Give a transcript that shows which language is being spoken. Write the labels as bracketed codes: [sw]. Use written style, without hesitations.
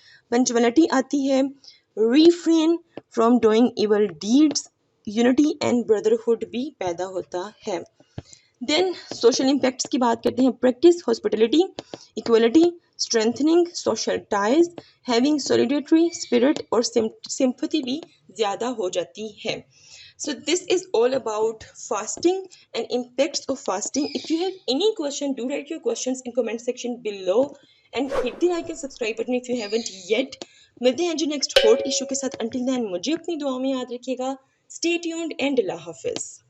[en] punctuality [ur] آتی ہے. [en] refrain from doing evil deeds, unity and brotherhood [ur] بھی پیدا ہوتا ہے. [en] دین social impacts [ur] کی بات کرتے ہیں. [en] practice hospitality, equality, strengthening social ties, having solidarity spirit اور sympathy [ur] بھی زیادہ ہو جاتی ہے. [en] So this is all about fasting and impacts of fasting. If you have any question, do write your questions in comment section below and hit the like and subscribe button if you haven't yet. [ur] ملتے ہیں جو [en] next hot issue [ur] کے ساتھ. [en] Until then [ur] مجھے اپنی دعاؤں میں یاد رکھیے گا. [en] Stay tuned and [ur] اللہ حافظ.